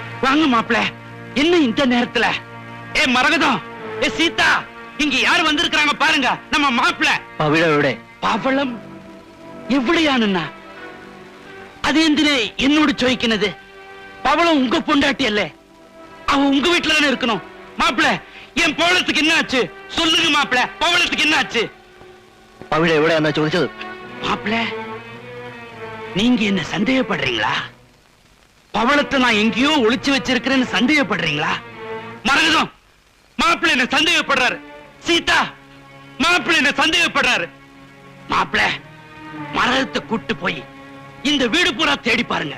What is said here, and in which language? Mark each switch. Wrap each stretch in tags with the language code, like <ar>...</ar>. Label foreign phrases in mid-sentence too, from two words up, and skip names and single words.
<ta>வாங்க மாப்பிள. என்ன இந்த நேரத்துல? ஏ மரகதம், ஏ சீதா, இங்க யார் வந்திருக்காங்க பாருங்க. நம்ம மாப்பிள.</ta> <ml>പവിഴയുടെ പവളം എവിടെയാണെന്നാ? അത് എന്തിനെ എന്നോട് ചോദിക്കുന്നത്?</ml> <ta>பவளம் உங்க பொண்டாட்டியல்லே? அவ உங்க வீட்டில தன்னே இருக்கணும். மாப்பிள, என் பவளத்துக்கு என்ன ஆச்சு? சொல்லுங்க மாப்பிள, பவளத்துக்கு என்ன ஆச்சு?</ta> <ml>പവിഴ എവിടെയാന്നാ ചോദിച്ചത്?</ml> <ta>மாப்பிள, நீங்க என்ன சந்தேகப்படுறீங்களா? பவளத்தை நான் எங்கேயோ ஒளிச்சு வச்சிருக்கிறேன்னு சந்தேகப்படுறீங்களா? மரகதம், மாப்பிள்ள என்ன சந்தேகப்படுறாரு. சீதா, மாப்பிள்ள என்ன சந்தேகப்படுறாரு. மாப்பிள்ள, மரகத்தை கூட்டு போய் இந்த வீடு பூரா தேடி பாருங்க.</ta>